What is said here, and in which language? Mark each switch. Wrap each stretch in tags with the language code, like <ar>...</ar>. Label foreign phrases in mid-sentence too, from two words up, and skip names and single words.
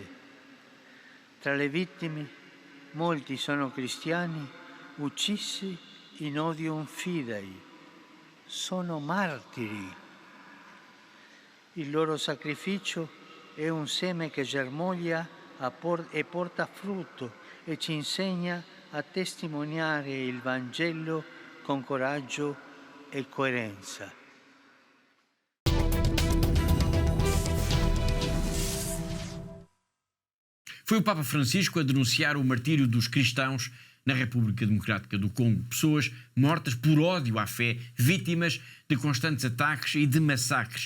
<it>Tra le vittime molti sono cristiani uccisi</it> <la>in odium fidei,</la> <it>sono martiri. Il loro sacrificio è un seme che germoglia e porta frutto e ci insegna a testimoniare il Vangelo con coraggio e coerenza.</it> <pt>Foi o Papa Francisco a denunciar o martírio dos cristãos na República Democrática do Congo. Pessoas mortas por ódio à fé, vítimas de constantes ataques e de massacres.</pt>